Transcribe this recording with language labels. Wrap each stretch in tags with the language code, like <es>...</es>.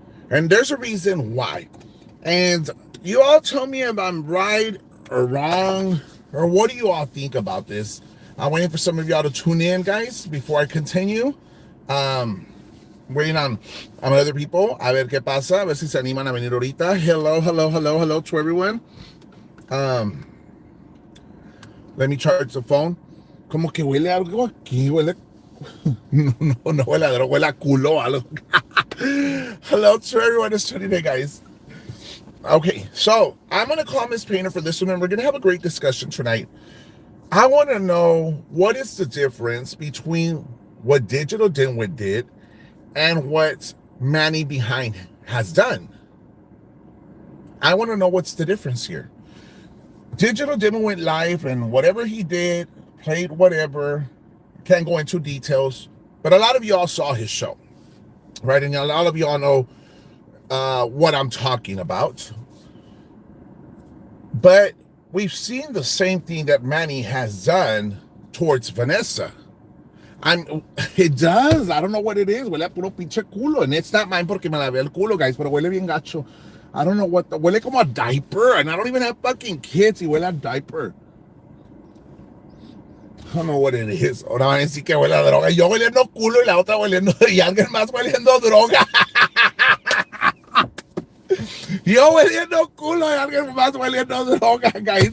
<en>And there's a reason why. And you all tell me if I'm right or wrong, or what do you all think about this? I'm waiting for some of y'all to tune in, guys, before I continue. Waiting on other people.</en> <es>A ver qué pasa. A ver si se animan a venir ahorita. Hello to everyone.</es> <en>Let me charge the phone. Como que huele algo aquí.</en> <es>Huele. No huele a droga, huele a culo.</es> <en>Hello to everyone that's tuning in, guys. Okay, so I'm going to call Miss Painter for this one, and we're going to have a great discussion tonight. I want to know what is the difference between what Digital Dimwit did and what Manny Behind has done. I want to know what's the difference here. Digital Dimwit went live, and whatever he did, played whatever, can't go into details, but a lot of y'all saw his show, right? And a lot of y'all know what I'm talking about. But we've seen the same thing that Manny has done towards Vanessa. It does. I don't know what it is. Huele a puro pinche culo. And it's not mine porque me la ve el culo, guys, pero huele bien gacho. I don't know what.</en> <es>Huele como a diaper.</es> <en>And I don't even have fucking kids. Y huele a diaper. I don't know what it is.</en> <es>Ahora van a decir que huele a droga. Yo hueliendo culo y la otra hueliendo. Y alguien más hueliendo droga. Yo hueliendo culo y alguien más hueliendo droga, guys.</es>